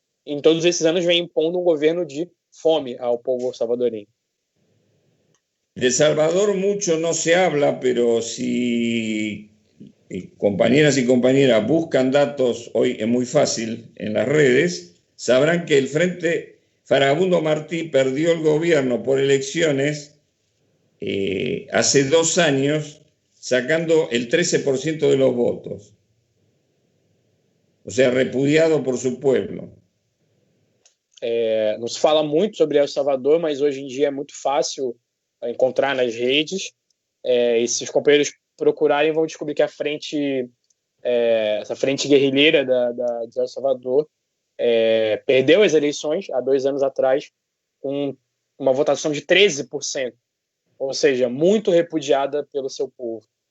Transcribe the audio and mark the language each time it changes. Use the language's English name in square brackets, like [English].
[Portuguese] Em todos esses anos vem impondo um governo de fome ao povo salvadoreño. [Spanish] De Salvador mucho no se habla, pero si compañeras y compañeras buscan datos, hoy es muy fácil en las redes, sabrán que el Frente Farabundo Martí perdió el gobierno por elecciones hace 2 años, sacando el 13% de los votos. O sea, repudiado por su pueblo. [Portuguese] Não se fala muito sobre El Salvador, mas hoje em dia é muito fácil encontrar nas redes. E se os companheiros procurarem, vão descobrir que essa frente guerrilheira de El Salvador perdeu as eleições há 2 anos atrás com uma votação de 13%, ou seja, muito repudiada pelo seu povo.